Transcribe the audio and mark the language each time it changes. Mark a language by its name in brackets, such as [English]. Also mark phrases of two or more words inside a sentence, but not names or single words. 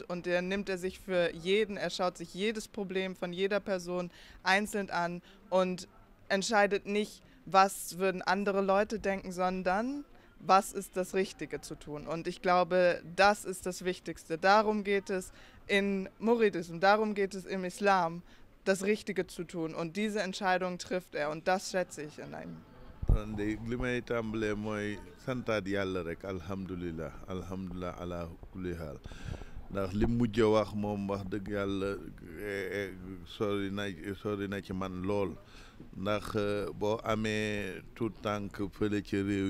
[German] Und nimmt er sich für jeden, er schaut sich jedes Problem von jeder Person einzeln an und entscheidet nicht, was würden andere Leute denken, sondern was ist das Richtige zu tun. Und ich glaube, das ist das Wichtigste. Darum geht es in Muridismus, darum geht es im Islam, das Richtige zu tun. Und diese Entscheidung trifft er und das schätze ich in einem. [Wolof] man de li may tàmbalee mooy santaat yàlla rek [Arabic] الحمد لله على كل حال [Wolof] ndax li mujj wax moom wax dëgg yàlla sori na ci man lool ndax boo amee tout tànk fële ci réew